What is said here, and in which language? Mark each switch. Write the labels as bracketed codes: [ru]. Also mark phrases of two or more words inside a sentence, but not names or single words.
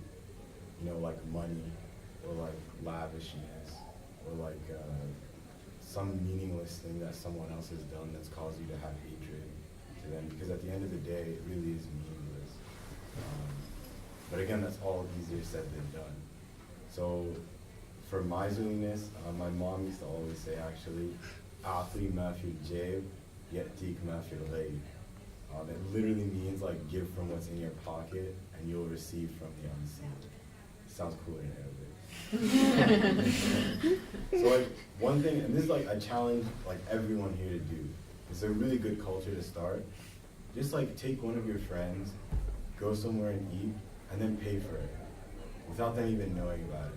[en] You know, like money, or like lavishness, or like some meaningless thing that someone else has done that's caused you to have hatred to them, because at the end of the day, it really is meaningless. But again, that's all easier said than done. So for miserliness, my mom used to always say actually, [ar] "أعطِ ما في الجيب، يأتيك ما في الغيب." [en] It literally means like give from what's in your pocket and you'll receive from the unseen. Sounds cooler in Arabic. So like one thing, and this is like I challenge like everyone here to do. It's a really good culture to start. Just like take one of your friends, go somewhere and eat, and then pay for it, without them even knowing about it.